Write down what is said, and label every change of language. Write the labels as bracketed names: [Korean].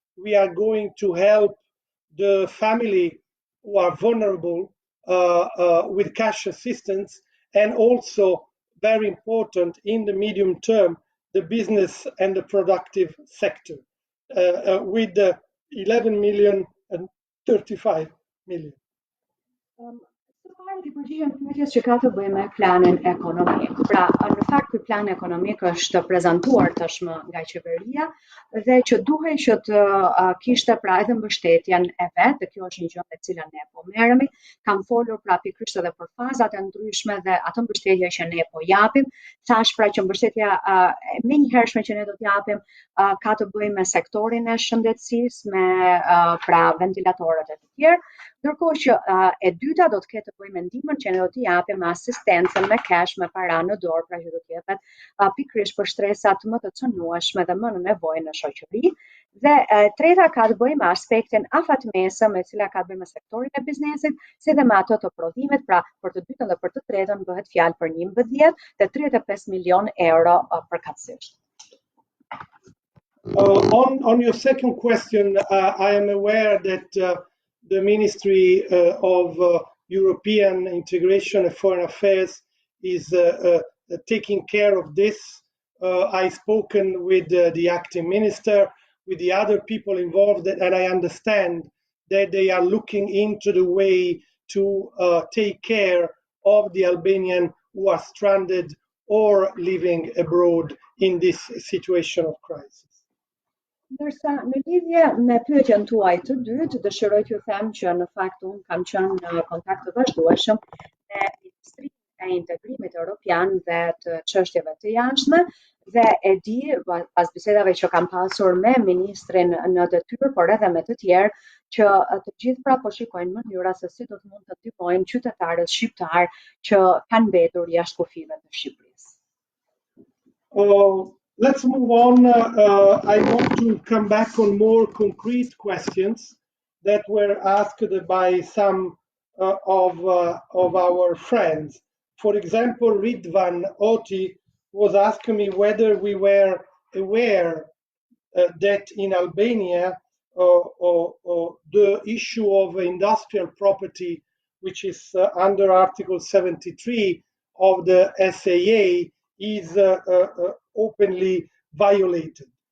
[English] We are going to help the family who are vulnerable with cash assistance, and also, very important, in the medium term, the business and the productive sector, with 11 million and 35 million. [Albanian] Së pari t'i përgjigjem pyetjes që ka të bëjë me planin ekonomik. Pra, në fakt ky plan ekonomik është prezantuar tashmë nga qeveria dhe që duhej që të kishte pra edhe mbështetjen e vet, dhe kjo është një gjë me cilën ne po merremi. Kam folur pra pikërisht edhe për fazat e ndryshme dhe atë mbështetje që ne po japim. Thash pra që mbështetja e menjëhershme që ne do t'japim ka të bëjë me sektorin e shëndetësisë, me pra ventilatorët e të tjerë, ndërkohë që e dyta do të ketë të bëjë me ndihmën që ne do t'i japim me asistencën me cash, me para në dorë, pra që do të jepet pikërisht për stresat më të cënueshme dhe më në nevojë në shoqëri. Dhe treta ka të bëjë me aspektin afatmesëm, e cila ka të bëjë me sektorin e biznesit, si dhe me ato të prodhimit, pra për të dytën dhe për të tretën bëhet fjalë për 11 dhe 35 milion euro përkatësisht. [English] On your second question, I am aware that the Ministry of European Integration and Foreign Affairs is taking care of this. I've spoken with the acting minister, with the other people involved, and I understand that they are looking into the way to take care of the Albanian who are stranded or living abroad in this situation of crisis. [Albanian] Ndërsa në lidhje me pyetjen tuaj të dytë, dëshiroj t'ju them që në fakt unë kam qenë në kontakt të vazhdueshëm me Ministrinë e Integrimit Evropian dhe të çështjeve të jashtme dhe e di pas bisedave që kam pasur me ministrin në detyrë, por edhe me të tjerë, që të gjithë pra po shikojnë mënyra se si do të mund të ndihmojnë qytetarët shqiptar që kanë mbetur jashtë kufive të Shqipërisë. [English] Let's move on. I want to come back on more concrete questions that were asked by some of our friends. For example, Ridvan Oti was asking me whether we were aware that in Albania the issue of industrial property, which is under Article 73 of the SAA, is openly violated.